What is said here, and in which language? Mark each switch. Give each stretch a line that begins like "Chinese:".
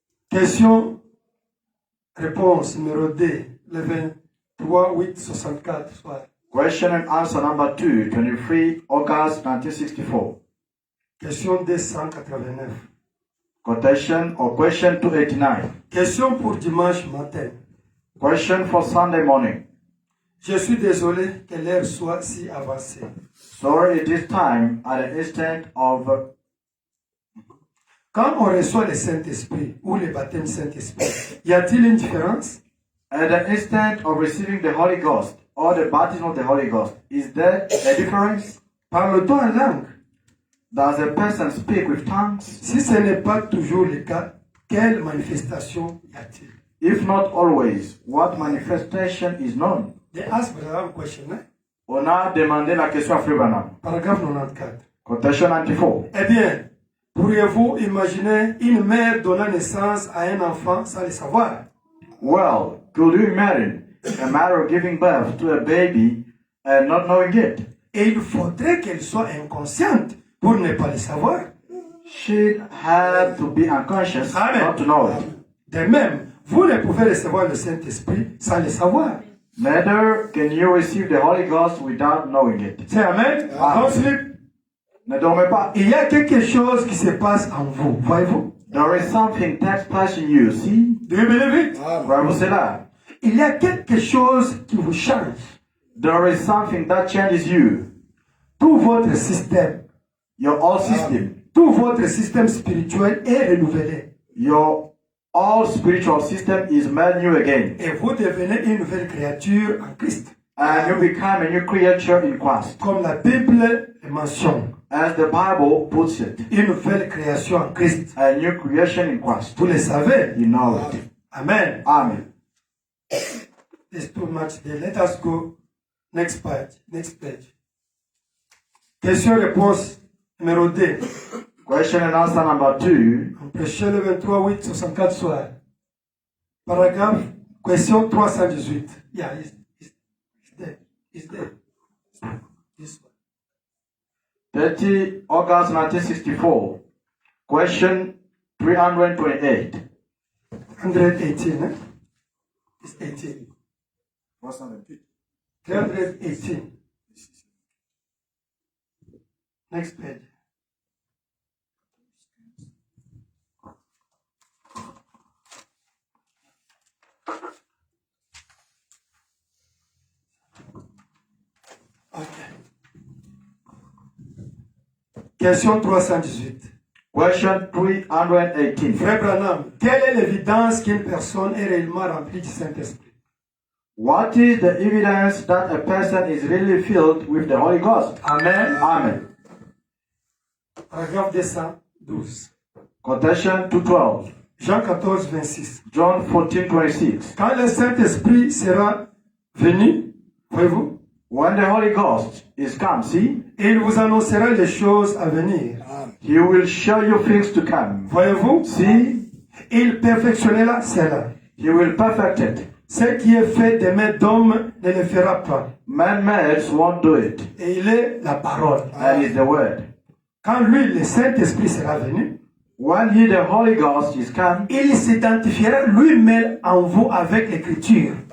French: Question, réponse numéro 2, le 23 8 64 soir.
English: Question and answer number 2, 23 August 1964. Question 289. Quotation or question 289.
French: Question pour dimanche matin.
English: Question for Sunday morning.
French: Je suis désolé que l'heure soit si avancée.
English: Sorry, it is time at the instant of.
French: Quand on reçoit le Saint-Esprit ou le baptême Saint-Esprit, y a-t-il une différence?
English: At the instant of receiving the Holy Ghost or the baptism of the Holy Ghost, is there a difference?
French: Parle-t-on en langue?
English: Does a person speak with tongues?
French: Si ce n'est pas toujours le cas, quelle manifestation y a-t-il?
English: If not always, what manifestation is known? They ask Brother question, eh?
French: On a demandé la question à Frère Branham. Paragraphe 94.
English: Quotation 94.
French: Eh bien, pourriez-vous imaginer une mère donnant naissance à un enfant sans le savoir?
English: Well, could you imagine a mother giving birth to a baby and not knowing it?
French: Et il faudrait qu'elle soit inconsciente pour ne pas le savoir.
English: She'd have to be unconscious not to know it.
French: De même, vous ne pouvez recevoir le Saint-Esprit sans le savoir.
English: Neither can you receive the Holy Ghost without knowing it.
French: C'est Amen.
English: Don't sleep.
French: Ne dormez pas. Il y a quelque chose qui se passe en vous, voyez-vous?
English: There is something that place in you. See? Do you believe it?
French: Croyez-vous cela? Il y a quelque chose qui vous change.
English: There is something that changes you.
French: Tout votre système,
English: Your whole system.
French: tout votre système spirituel est renouvelé.
English: Your whole spiritual system is made new again.
French: Et vous devenez une nouvelle créature en Christ.
English: And you become a new creature in Christ.
French: Comme la Bible le mentionne.
English: As the Bible puts it.
French: Une nouvelle création en Christ.
English: A new creation in Christ.
French: Vous le savez.
English: You know it. Amen. Amen. There's too much there. Let us go. Next page. Next page.
French: Question-réponse numéro 2.
English: Question and answer number 2.
French: On prêchait le 23 8 64 soir. Paragraphe.
English: Question 318. Yeah, it's there. It's there. This one. 30 August 1964. Question 328. 118, eh? It's 18. 328. 318. Next page. Okay. Question 318. Question 318.
French: Frère Branham, quelle est l'évidence qu'une personne est réellement remplie du Saint-Esprit?
English: What is the evidence that a person is really filled with the Holy Ghost? Amen. Amen.
French: Paragraphe 212.
English: Quotation 212.
French: Jean 14, 26.
English: John 14:26.
French: Quand le Saint-Esprit sera venu, voyez-vous,
English: When the Holy Ghost is come, see,
French: il vous annoncera les choses à venir.
English: He will show you things to come.
French: Voyez-vous,
English: See,
French: il perfectionnera cela.
English: He will perfect it.
French: Ce qui est fait des mains d'homme ne le fera pas.
English: Man-made won't do it.
French: Et il est la parole.
English: And is the word.
French: Quand lui, le Saint-Esprit sera venu,
English: When He, the Holy Ghost, is come,
French: il s'identifiera lui-même en vous avec l'écriture.